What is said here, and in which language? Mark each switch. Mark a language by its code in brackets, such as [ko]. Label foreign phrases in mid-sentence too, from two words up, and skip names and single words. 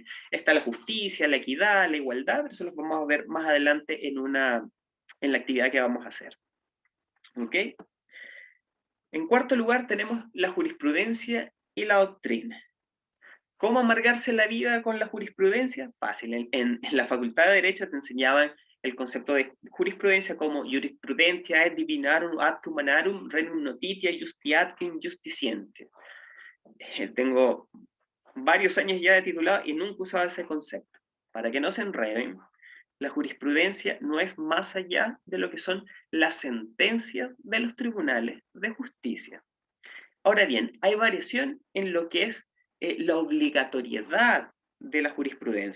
[es] Está la justicia, la equidad, la igualdad, pero eso lo vamos a ver más adelante en la actividad que vamos a hacer. ¿Ok? En cuarto lugar tenemos la jurisprudencia y la doctrina. ¿Cómo amargarse la vida con la jurisprudencia? Fácil. En la Facultad de Derecho te enseñaban el concepto de jurisprudencia como [la] jurisprudentia et divinarum ad humanarum renum notitia justiatque justitientia. [es] Tengo varios años ya de titulado y nunca usaba ese concepto. Para que no se enreden, la jurisprudencia no es más allá de lo que son las sentencias de los tribunales de justicia. Ahora bien, hay variación en lo que es la obligatoriedad de la jurisprudencia.